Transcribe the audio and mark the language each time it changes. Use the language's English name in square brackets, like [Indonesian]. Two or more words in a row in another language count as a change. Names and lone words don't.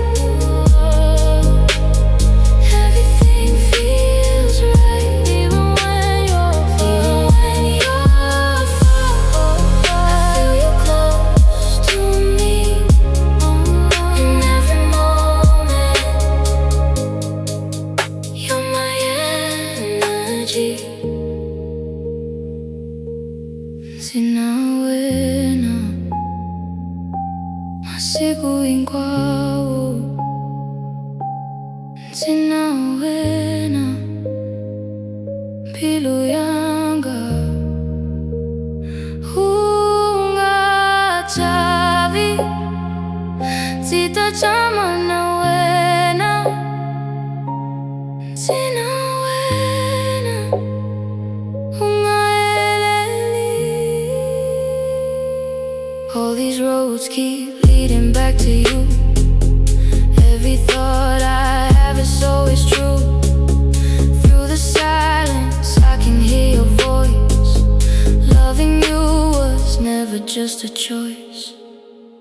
[English] Everything feels right, even when you're far. I feel you close to me in every moment. You're my energy. [Tsonga] Ndzi Na Wena masiku hinkwawo. Ndzi Na Wena mbilu yanga, u nga chavi, ndzi ta tshama na wena. Ndzi Na Wena u nga heleli. [English] All these roads keep leading back to you. Every thought I have is always true. Through the silence I can hear your voice. Loving you was never just a choice.